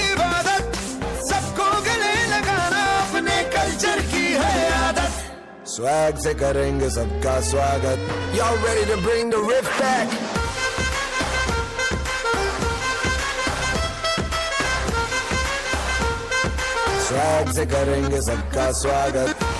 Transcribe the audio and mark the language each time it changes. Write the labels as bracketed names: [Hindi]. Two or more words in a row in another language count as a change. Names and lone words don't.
[Hindi] इबादत सबको गले लगाना अपने कल्चर की है आदत स्वैग से करेंगे सबका स्वागत [English] Y'all ready to bring the riff back [Hindi] स्वैग से करेंगे सबका स्वागत